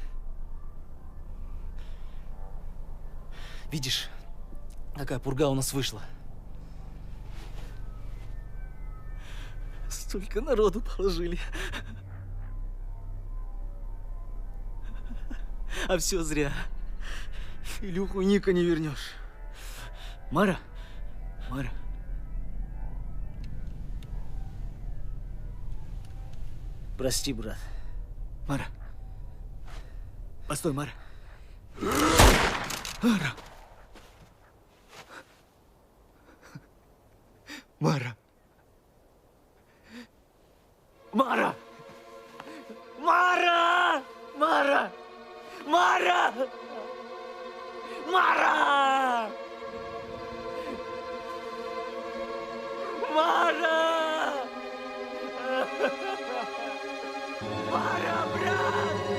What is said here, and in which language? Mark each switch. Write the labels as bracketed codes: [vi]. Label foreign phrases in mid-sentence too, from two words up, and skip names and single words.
[ru] Видишь, какая пурга у нас вышла? Столько народу положили. А все зря. Илюху и Ника не вернешь. Мара? Мара. Прости, брат. Мара. Постой, Мара. Мара. Мара. Мара! Мара! Мара! Мара! Мара! Мара! Мара, брат!